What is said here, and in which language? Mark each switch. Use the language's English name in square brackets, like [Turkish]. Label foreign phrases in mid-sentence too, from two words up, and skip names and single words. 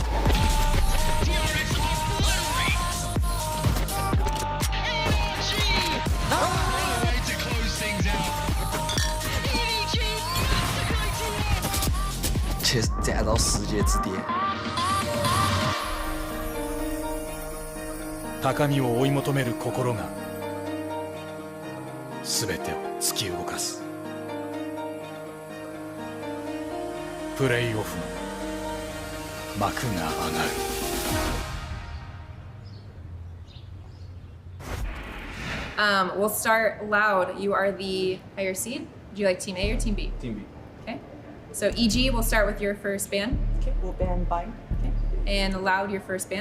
[Chinese] Just 站到世界之巅。 [Japanese] 高みを追い求める心が全てを突き動かす。プレイオフの幕が上がる。 [English] We'll start loud. You are the higher seed. Would you like team A or team B? Team B. Okay. So EG, we'll start with your first ban. Okay, we'll ban bind. Okay. And loud, your first ban.